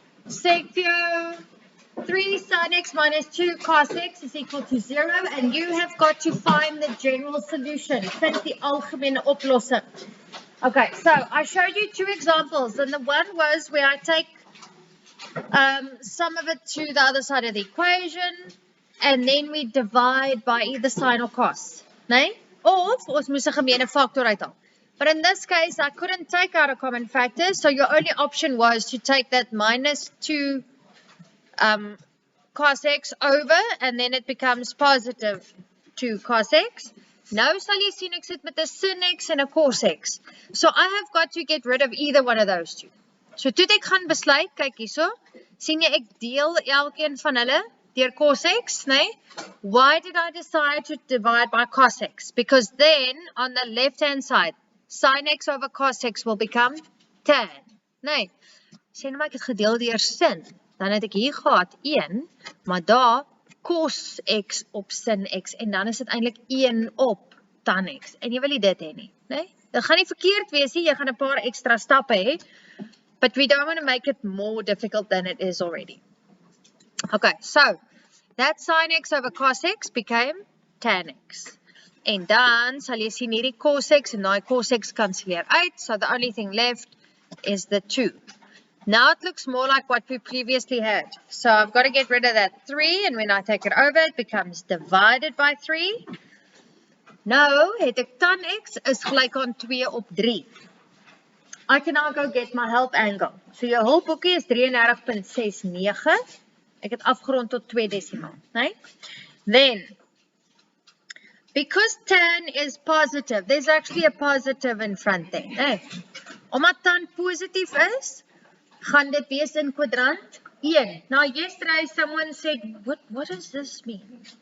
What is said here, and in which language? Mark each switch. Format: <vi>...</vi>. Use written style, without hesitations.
<af>Sê ek vir jou</af> <en>3 sin x minus 2 cos x is equal to 0, and you have got to find the general solution.</en> <af>Vind die algemene oplossing.</af> <en>Okay, so I showed you 2 examples, and the one was where I take some of it to the other side of the equation, and then we divide by either sine or cos, nee?</en> <af>Of ons moes 'n gemeene factor uithaal.</af> <en>But in this case, I couldn't take out a common factor, so your only option was to take that minus 2 cos x over, and then it becomes positive 2 cos x.</en> <af>Nou sal jy sien ek sit met 'n sin x en 'n cos x.</af> <en>So I have got to get rid of either one of those two.</en> <af>So toe ek gaan besluit, kyk hierso, sien jy ek deel elkeen van hulle deur cos x, nee?</af> <en>Why did I decide to divide by cos x? Because then on the left hand side, sin x over cos x will become tan, nee?</en> <af>Sê nou maar ek het gedeel deur sin, dan het ek hier gehad 1, maar daar cos x op sin x, en dan is dit eintlik 1 op tan x, en jy wil nie dit hê nie, nee? Dit gaan nie verkeerd wees nie, jy gaan 'n paar extra stappe hê,</af> <en>but we don't want to make it more difficult than it is already. Okay, so that sin x over cos x became tan x.</en> <af>En dan sal jy sien hierdie cos x en daai cos x kanselleer uit,</af> <en>so the only thing left is the 2. Now it looks more like what we previously had. So I've got to get rid of that 3, and when I take it over, it becomes divided by 3.</en> <af>Nou het ek tan x is gelyk aan 2 op 3.</af> <en>I can now go get my help angle.</en> <af>So jou hulpboekie is 33.69. Ek het afgerond tot 2 desimaal, né?</af> <en>Then, because tan is positive, there's actually a positive in front there, né?</en> <af>Omdat tan positief is, gaan dit wees in kwadrant 1.</af> <en>Now, yesterday someone said, what does this mean?</en>